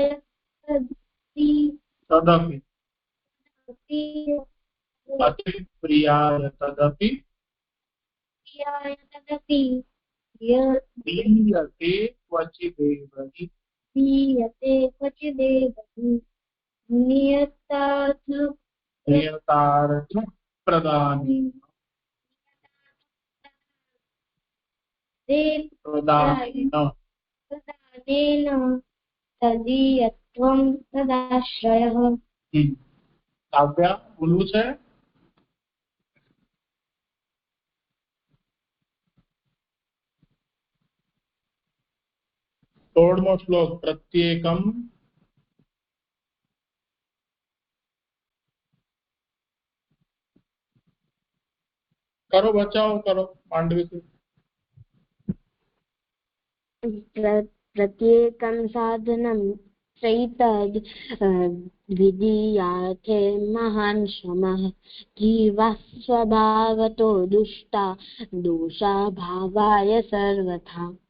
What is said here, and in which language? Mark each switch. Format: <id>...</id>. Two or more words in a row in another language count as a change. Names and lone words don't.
<sa>तदपि अति प्रियाय तदपि दीयते क्वचिदेव हि नियतार्थ प्रदानेन तदीयत्वं तदाश्रयः</sa> <gu>કાવ્યા બોલવું છે? સોળમો શ્લોક પ્રત્યેકમ કરો બચાવ કરો માંડવી</gu> <sa>प्रत्येकं साधनं चैतद् विधीयाते महान् श्रमः जीवाः स्वभावतो दुष्टा दोषा भावाय सर्वथा</sa>